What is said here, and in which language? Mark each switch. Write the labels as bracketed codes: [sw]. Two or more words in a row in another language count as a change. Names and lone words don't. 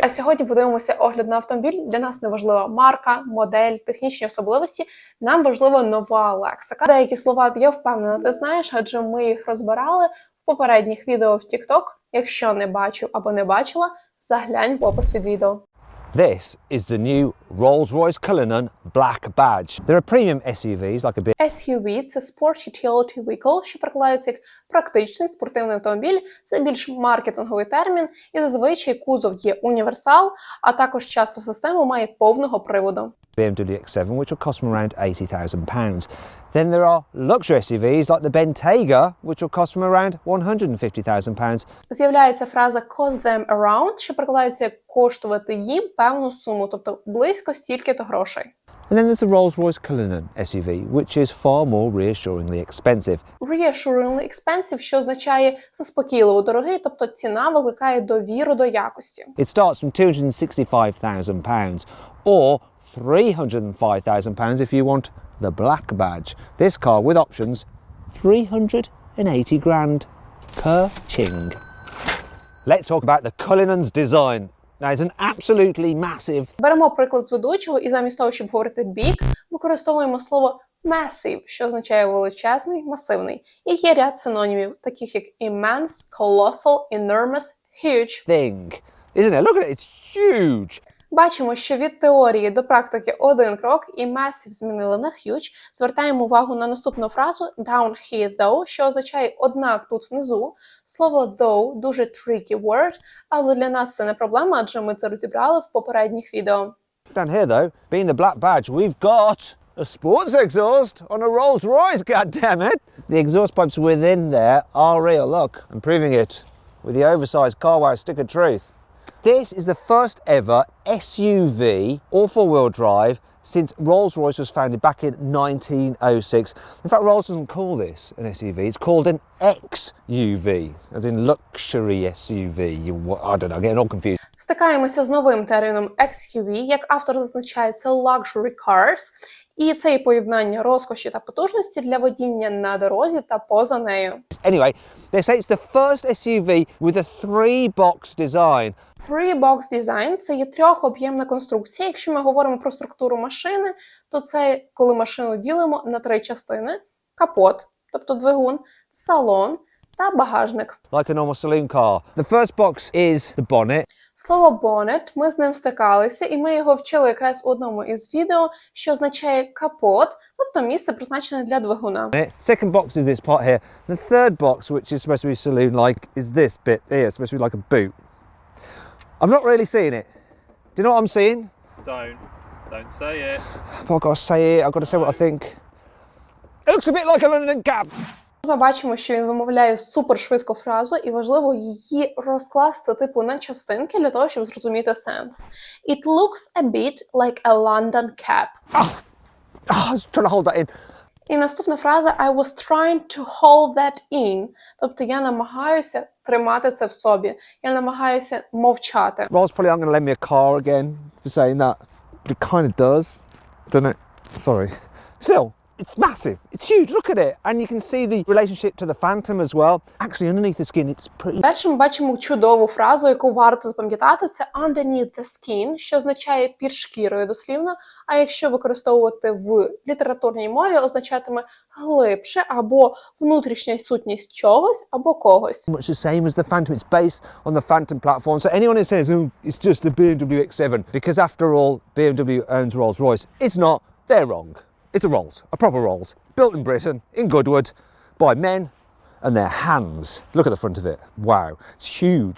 [uk] А сьогодні подивимося огляд на автомобіль. Для нас не важлива марка, модель, технічні особливості. Нам важлива нова лексика. Деякі слова, я впевнена, ти знаєш, адже ми їх розбирали в попередніх відео в TikTok. Якщо не бачив або не бачила, заглянь в опис під відео. [en] This is the new Rolls-Royce Cullinan Black Badge. There are premium SUVs like a bit. SUV – це Sport Utility Vehicle, [uk] що перекладається як практичний спортивний автомобіль. Це більш маркетинговий термін, і зазвичай кузов є універсал, а також часто система має повного приводу. [en] BMW X7, which will cost them around £80,000. Then there are luxury SUVs like the Bentayga, which will cost them around £150,000. [uk] З'являється фраза [en] cost them around, [uk] що перекладається як коштувати їм певну суму, тобто близько стільки-то грошей. [en] And then there's the Rolls-Royce Cullinan SUV, which is far more reassuringly expensive. Reassuringly expensive, [uk] що означає заспокійливо дорогий, тобто ціна викликає довіру до якості. [en] It starts from £265,000 or £305,000 if you want the Black Badge. This car with options, 380 grand per ching. Let's talk about the Cullinan's design. Now, it's an absolutely massive. [uk] Беремо приклад з ведучого і замість того, щоб говорити big, використовуємо слово massive, що означає величезний, масивний. І є ряд синонімів, таких як [en] immense, colossal, enormous, huge. Thing, isn't it? Look at it, it's huge. [uk] Бачимо, що від теорії до практики один крок, і massive змінили на huge. Звертаємо увагу на наступну фразу [en] down here though, [uk] що означає однак тут внизу. Слово though дуже [en] tricky word, [uk] але для нас це не проблема, адже ми це розібрали в попередніх відео. [en] Down here though, being the Black Badge, we've got a sports exhaust on a Rolls-Royce, goddammit. The exhaust pipes within there are real, look. I'm proving it with the oversized car wow stick of truth. This is the first ever SUV, all four-wheel drive, since Rolls-Royce was founded back in 1906. In fact, Rolls doesn't call this an SUV, it's called an XUV, as in luxury SUV. I don't know, I'm getting all confused. [uk] Стикаємося з новим терміном XUV, як автор зазначає, це [en] luxury cars, [uk] і це і поєднання розкоші та потужності для водіння на дорозі та поза нею. [en] Anyway, they say it's the first SUV with a three-box design. Three-box design – [uk] це є трьохоб'ємна конструкція. Якщо ми говоримо про структуру машини, то це коли машину ділимо на три частини. Капот, тобто двигун, салон та багажник. [en] Like a normal saloon car. The first box is the bonnet. [uk] Слово bonnet, ми з ним стикалися, і ми його вчили якраз у одному із відео, що означає капот, тобто місце призначене для двигуна. [en] Second box is this part here. The third box, which is supposed to be saloon-like, is this bit here. It's supposed to be like a boot. I'm not really seeing it. Do you know what I'm seeing? Don't say it. But I've got to say it. I've got to say what I think. It looks a bit like a London cab. [uk] Ми бачимо, що він вимовляє супершвидко фразу, і важливо її розкласти типу на частинки для того, щоб зрозуміти сенс. [en] It looks a bit like a London cab. I was trying to hold that in. [uk] І наступна фраза [en] I was trying to hold that in. [uk] Тобто я намагаюся тримати це в собі. Я намагаюся мовчати. [en] Rolls probably aren't going to lend me a car again for saying that. But it kind of does, doesn't it? Sorry. Still, it's massive. It's huge. Look at it. And you can see the relationship to the Phantom as well. Actually, underneath the skin, it's pretty... [uk] Далі ми бачимо чудову фразу, яку варто запам'ятати. Це [en] underneath the skin, [uk] що означає під шкірою дослівно. А якщо використовувати в літературній мові, означатиме глибше або внутрішня сутність чогось або когось. [en] Much the same as the Phantom. It's based on the Phantom platform. So anyone who says, oh, it's just a BMW X7, because after all, BMW owns Rolls-Royce, it's not. They're wrong. It's a Rolls, a proper Rolls, built in Britain, in Goodwood, by men and their hands. Look at the front of it. Wow, it's huge.